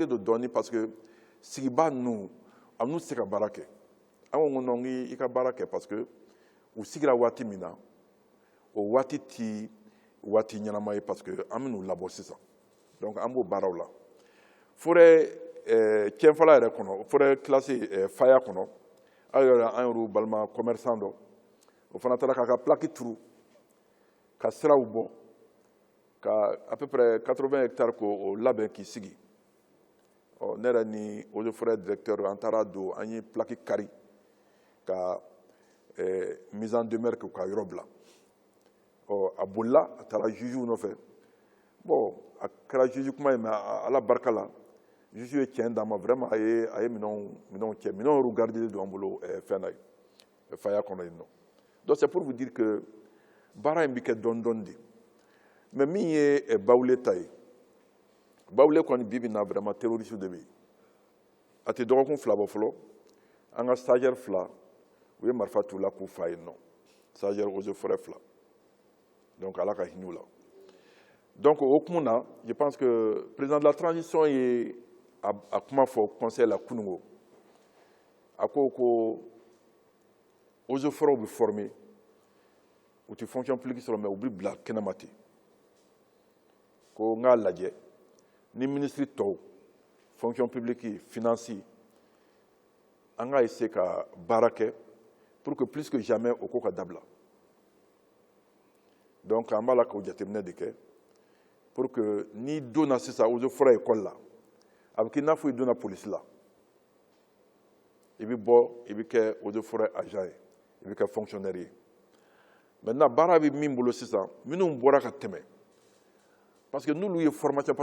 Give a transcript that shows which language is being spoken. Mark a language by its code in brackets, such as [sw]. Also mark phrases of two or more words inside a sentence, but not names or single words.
[bm] don dɔɔnin [fr] parce que [bm] sigiba ninnu a n'u tɛ se ka baara kɛ an ko non i ka baara kɛ [fr] parce que [bm] u sigira waati min na o waati tɛ waati ɲɛnama ye [fr] parce que [bm] an bɛ n'u labɔ sisan donc an b'o baaraw la forêt Tienfala yɛrɛ kɔnɔ [fr] forêt classée [bm] Faya kɔnɔ aw yɛrɛ an y'olu balima commerçant dɔ o fana taara k'a ka plaque turu ka siraw bɔ ka [fr] à peu près [bm] 80 hectares k'o labɛn k'i sigi ne yɛrɛ ni [fr] eaux et forêt directeur [bm] an taara don an ye plaque kari ka [fr] mise en demeure [bm] k'u ka yɔrɔ bila a bolila a taara juge nɔfɛ bon a kɛra juge kuma ye mais ala barika la juge ye tiɲɛ d'an ma vraiment a ye minɛnw cɛ minɛnw yɛrɛ gardelen don an bolo fɛn na ye Faya kɔnɔ yen nɔ [fr] donc c'est pour vous dire que [bm] baara in bɛ kɛ dɔɔnin dɔɔnin de mais min ye Bawule ta ye Bawule kɔni bi bi na vraiment terroriste de bɛ yen a tɛ dɔgɔkun 2 bɔ fɔlɔ an ka stagiaire 2 u ye marifa t'u la k'u fa yen nɔ [fr] stagiaire eaux et forêt [bm] 2 donc ala ka hinɛ u la donc au hukumu na [fr] je pense que président de la transition [bm] ye a kuma fɔ conseil la kunungo a ko [fr] eaux et forêts [bm] bɛ former u tɛ [fr] fonction publique [bm] sɔrɔ mais u bɛ bila kɛnɛma ten ko n k'a lajɛ ni ministre tɔw [fr] fonction publique finance [bm] an k'a essayer ka baara kɛ [fr] pour que plus que jamais [bm] o ko ka dabila donc an b'a la k'o jateminɛ de kɛ [fr] pour que [bm] ni donna sisan [fr] eaux et forêts école [bm] la a bɛ k'i n'a fɔ i donna police la i bɛ bɔ i bɛ kɛ [fr] eaux et forêts agent [bm] ye i bɛ kɛ fonctionnaire ye maintenant baara bɛ min bolo sisan minnu bɔra ka tɛmɛ [fr] parce que [bm] n'olu ye formation [fr] parce que